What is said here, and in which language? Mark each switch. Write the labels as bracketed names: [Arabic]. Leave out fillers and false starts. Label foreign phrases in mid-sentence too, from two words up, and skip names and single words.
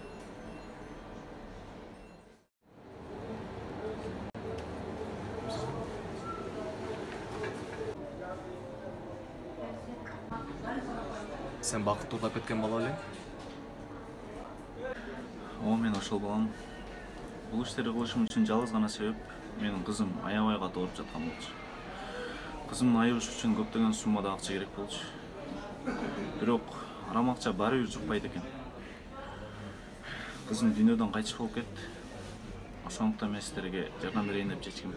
[Kazakh] Сен бақыт ұрлап кеткен бала олең? [Kyrgyz] О, мен ошол балам. Бул иштерди кылышым үчүн жалгыз гана себеп менин кызым аябайга ооруп жаткан болчу. Кызымдын айыгыш үчүн көптөгөн суммада акча керек болчу. Бирок арам акча баары бир жукпайт экен. Кызым дүйнөдөн кайтыш болуп кетти. Ошондуктан мен сиздерге жардам берейин деп чечкем.